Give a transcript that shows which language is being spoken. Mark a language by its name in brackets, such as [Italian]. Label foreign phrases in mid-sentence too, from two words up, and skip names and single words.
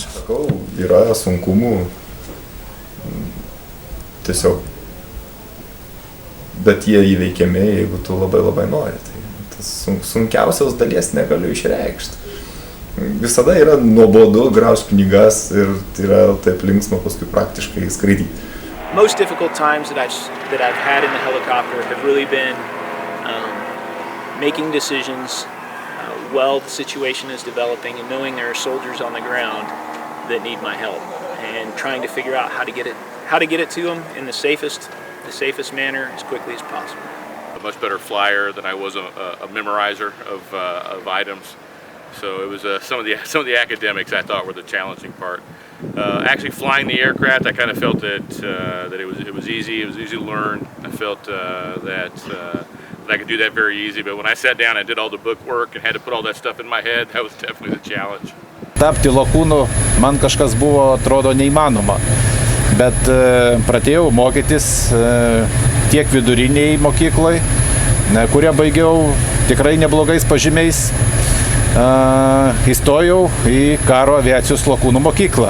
[Lithuanian] Yra sunkumų, tiesiog, bet jie įveikiami, jeigu tu labai nori. Tai tas sunkiausios dalies negaliu išreikšti. Visada yra nuobodu, graužt knygas ir tai yra taip linksma paskui praktiškai skraidyti. [English] Most difficult times that I've had in the helicopter have really been making decisions while the situation is developing and knowing there are soldiers on the ground that need my help and trying to figure out how to get it to them in the safest manner as quickly as possible. A much better flyer than I was a memorizer of items. So it was some of the academics I thought were the challenging part. Actually flying the aircraft, I kind of felt that it was easy. It was easy to learn. I felt that I could do that very easy. But when I sat down and did all the book work and had to put all that stuff in my head, that was definitely the challenge. [Lithuanian] Tapti lakūnu man kažkas buvo, atrodo, neįmanoma. Bet pradėjau mokytis tiek viduriniai mokyklai, kurią baigiau tikrai neblogais pažymiais. Įstojau į karo aviacijos lakūnų mokyklą.